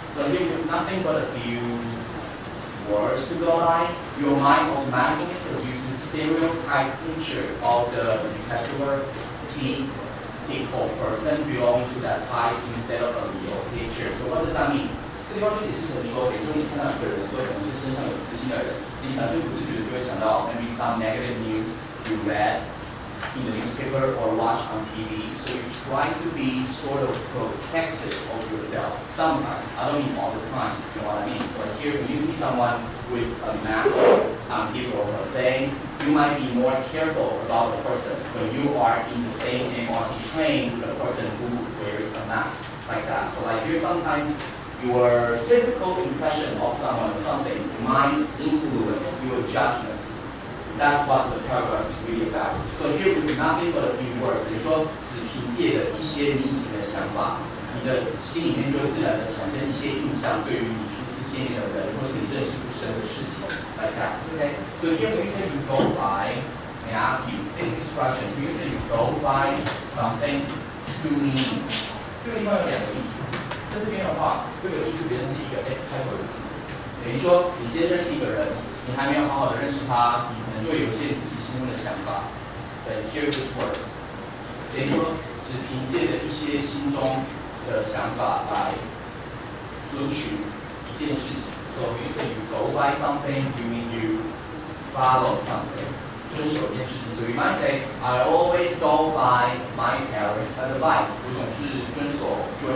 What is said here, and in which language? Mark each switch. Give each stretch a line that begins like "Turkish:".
English: So here with nothing but a few words to go by, your mind automatically produces stereotype picture of the particular typical person belonging to that type instead of a real picture. So what does that mean?
Chinese: 这地方就解释成说，比如说你看到一个人说可能是身上有刺青的人，你可能就不自觉的就会想到
English: maybe some negative news you read in the newspaper or watch on TV. So you try to be sort of protective of yourself. Sometimes, I don't mean all the time, you know what I mean? But here, when you see someone with a mask on his or her face, you might be more careful about the person when you are in the same MRT train with a person who wears a mask like that. So like here, sometimes your typical impression of someone or something might influence your judgment. That's what the paragraph is really about. So here with nothing but a few words,
Chinese: 等于说只凭借着一些你以前的想法，你的心里面就会自然的产生一些印象，对于你初次见面的人或是你认识不深的事情
English: like that. Okay. So here when you say you go by, I ask you this expression. When you say you go by something, two meanings.
Chinese: 这个地方有两个意思。在这边的话，这个意思别人是一个 F 开头的字，等于说你先认识一个人，你还没有好好的认识他，你可能就会有一些你自己心中的想法。对 ，
English: hear this word，
Chinese: 等于说只凭借着一些心中的想法来遵循一件事情。
English: So when you say you go by something, you mean you follow something，
Chinese: 遵守一件事情。
English: So you might say, I always go by my parents' advice，
Chinese: 我总是遵守。